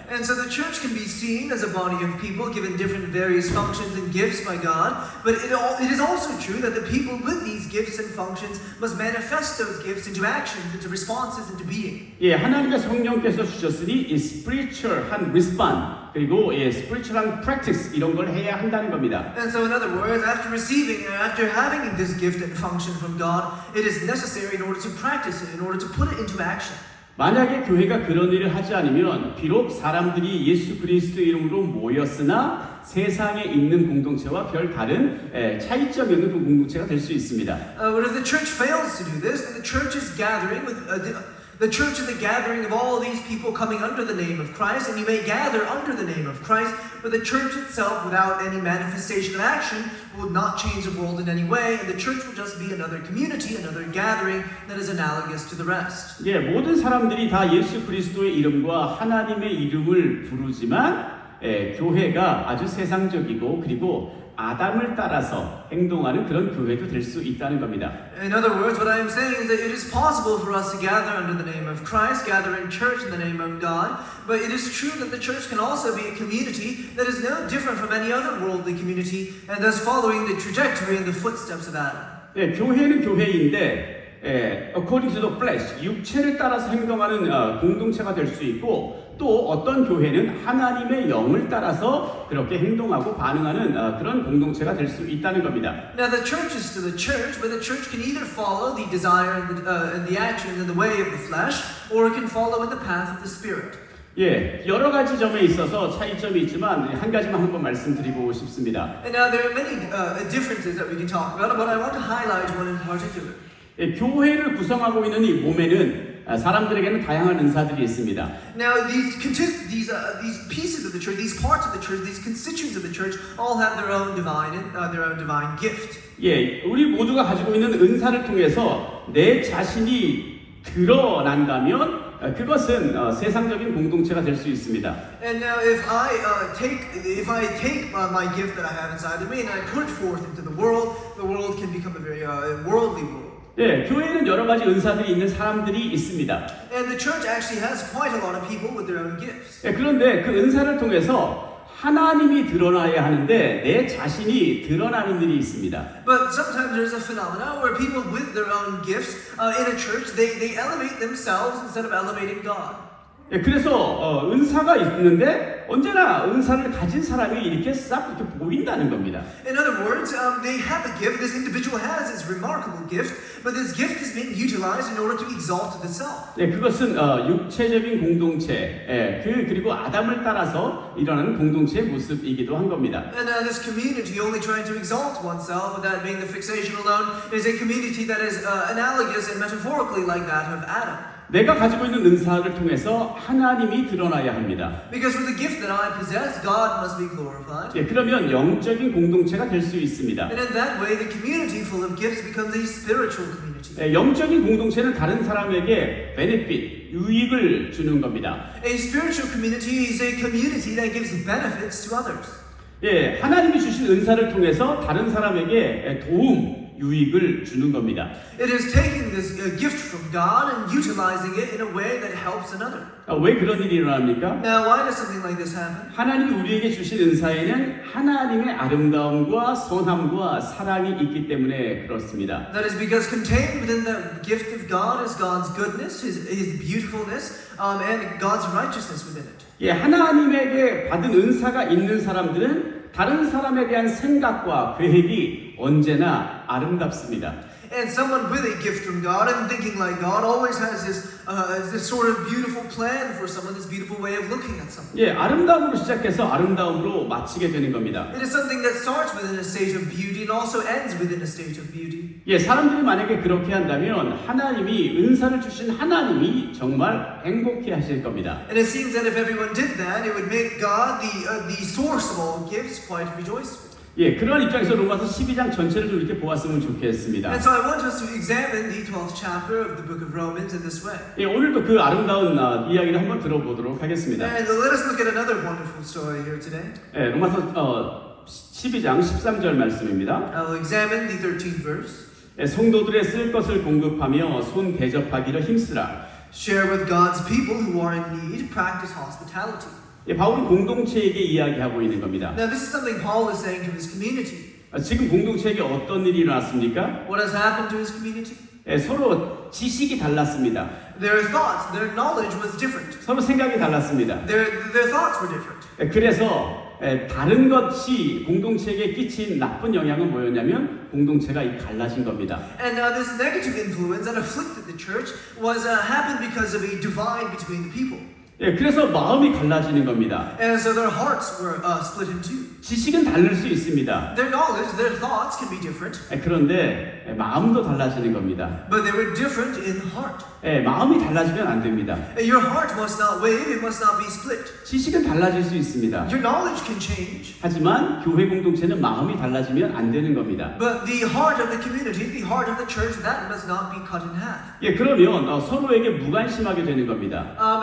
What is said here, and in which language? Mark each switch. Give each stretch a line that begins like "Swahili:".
English: And so the church can be seen as a body of people given different various functions and gifts by God, but it is also true that the people with these gifts and functions must manifest those gifts into actions, into responses, into being.
Korean: 예, 하나님의 성령께서 주셨으니 이 spiritual한 respond 그리고 예, spiritual한 practice 이런 걸 해야 한다는 겁니다.
English: And so in other words, after having this gift and function from God, it is necessary in order to practice it, in order to put it into action.
Korean: 만약에 교회가 그런 일을 하지 않으면 비록 사람들이 예수 그리스도의 이름으로 모였으나 세상에 있는 공동체와 별 다른 차이점이 없는 그 공동체가 될 수 있습니다.
English: But if the church fails to do this, then the church is gathering with the church is the gathering of all these people coming under the name of Christ, and you may gather under the name of Christ, but the church itself, without any manifestation of action, will not change the world in any way, and the church will just be another community, another gathering that is analogous to the rest.
Korean: 예, 모든 사람들이 다 예수 그리스도의 이름과 하나님의 이름을 부르지만 교회가 아주 세상적이고 그리고 아담을 따라서 행동하는 그런 교회도 될 수 있다는 겁니다.
English: In other words, what I am saying is that it is possible for us to gather under the name of Christ, gather in church in the name of God, but it is true that the church can also be a community that is no different from any other worldly community, and thus following the trajectory and the footsteps of Adam.
Korean: 예, 교회는 교회인데
English: according to the flesh,
Korean: 육체를 따라서 행동하는 공동체가 될 수 있고 또 어떤 교회는 하나님의 영을 따라서 그렇게 행동하고 반응하는 그런 공동체가 될 수 있다는 겁니다.
English: Now the church is still the church, but the church can either follow the desire and the actions and the way of the flesh, or it can follow in the path of the Spirit.
Korean: 예, 여러 가지 점에 있어서 차이점이 있지만 한 가지만 한번 말씀드리고 싶습니다.
English: And now there are many differences that we can talk about, but I want to highlight one in particular.
Korean: 예, 교회를 구성하고 있는 이 몸에는 사람들에게는 다양한 은사들이 있습니다.
English: Now these pieces of the church, these parts of the church, these constituents of the church, all have their own divine gift.
Korean: 예, 우리 모두가 가지고 있는 은사를 통해서 내 자신이 드러난다면 그것은 세상적인 공동체가 될 수 있습니다.
English: And now if I take my gift that I have inside of me and I put it forth into the world can become a very worldly world.
Korean: 예, 교회에는 여러 가지 은사들이 있는 사람들이 있습니다.
English: And the church actually has quite a lot of people with their own gifts.
Korean: 예, 그런데 그 은사를 통해서 하나님이 드러나야 하는데 내 자신이 드러나는 일이 있습니다.
English: But sometimes there's a phenomenon where people with their own gifts in a church they elevate themselves instead of elevating God.
Korean: 예, 그래서 은사가 있는데 언제나 은사를 가진 사람이 이렇게 싹 이렇게 보인다는 겁니다.
English: In other words, they have a gift. This individual has this remarkable gift, but this gift is being utilized in order to exalt the self.
Korean: 예, 그것은 육체적인 공동체, 그리고 아담을 따라서 일어나는 공동체의 모습이기도 한 겁니다.
English: And this community only trying to exalt oneself without being the fixation alone is a community that is analogous and metaphorically like that of Adam.
Korean: 내가 가지고 있는 은사를 통해서 하나님이 드러나야 합니다.
English: Because with the gift that I possess, God must be glorified.
Korean: 예, 그러면 영적인 공동체가 될 수 있습니다.
English: And in that way, the community full of gifts becomes a spiritual community.
Korean: 예, 영적인 공동체는 다른 사람에게 베네핏, 유익을 주는 겁니다.
English: A spiritual community is a community that gives benefits to others.
Korean: 예, 하나님이 주신 은사를 통해서 다른 사람에게 도움, 유익을 주는 겁니다.
English: It is taking this gift from God and utilizing it in a way that helps another.
Korean: 왜 그런 일이 일어납니까?
English: Now, why does something like this happen?
Korean: 하나님이 우리에게 주신 은사에는 하나님의 아름다움과 선함과 사랑이 있기 때문에 그렇습니다.
English: That is because contained within the gift of God is God's goodness, His beautifulness, and God's righteousness within it.
Korean: 예, 하나님에게 받은 은사가 있는 사람들은 다른 사람에 대한 생각과 계획이 언제나 아름답습니다.
English: And someone with a gift from God and thinking like God always has this sort of beautiful plan for someone, this beautiful way of looking at someone.
Korean: 예, 아름다움으로 시작해서 아름다움으로 마치게 되는 겁니다.
English: It is something that starts within a state of beauty and also ends within a state of beauty.
Korean: 예, 사람들이 만약에 그렇게 한다면 하나님이 은사를 주신 하나님이 정말 행복해 하실 겁니다.
English: And it seems that if everyone did that, it would make God the source of all gifts quite rejoiceful.
Korean: 예, 그런 입장에서 로마서 12장 전체를 좀 이렇게 보았으면 좋겠습니다.
English: And so I want us to examine the 12th chapter of the book of Romans in this way.
Korean: 예, 오늘도 그 아름다운 이야기를 한번 들어보도록 하겠습니다.
English: And let us look at another wonderful story here today.
Korean: 예, 로마서 12장 13절 말씀입니다.
English: I'll examine the 13th verse.
Korean: 성도들의 쓸 것을 공급하며 손 대접하기를 힘쓰라.
English: Share with God's people who are in need. Practice hospitality.
Korean: 바울은 공동체에게 이야기하고 있는 겁니다.
English: Now, this is something Paul is saying to his community.
Korean: 지금 공동체에게 어떤 일이 일어났습니까?
English: What has happened to his community?
Korean: 서로 지식이 달랐습니다.
English: Their thoughts, their knowledge was different.
Korean: 서로 생각이 달랐습니다.
English: Their thoughts were different.
Korean: 그래서 다른 것이 공동체에게 끼친 나쁜 영향은 뭐였냐면 공동체가 갈라진 겁니다.
English: And this negative influence that afflicted the church was happened because of a divide between the people.
Korean: 그래서 마음이 갈라지는 겁니다.
English: And so their hearts were split in two.
Korean: 지식은 다를 수 있습니다.
English: Their knowledge, their thoughts can be different.
Korean: 그런데 마음도 달라지는 겁니다.
English: But they were different in heart.
Korean: 마음이 달라지면 안 됩니다.
English: Your heart must not wave, it must not be split.
Korean: 지식은 달라질 수 있습니다.
English: Your knowledge can change.
Korean: 하지만 교회 공동체는 마음이 달라지면 안 되는 겁니다.
English: But the heart of the community, the heart of the church, that must not be cut in half.
Korean: 그러면 서로에게 무관심하게 되는 겁니다.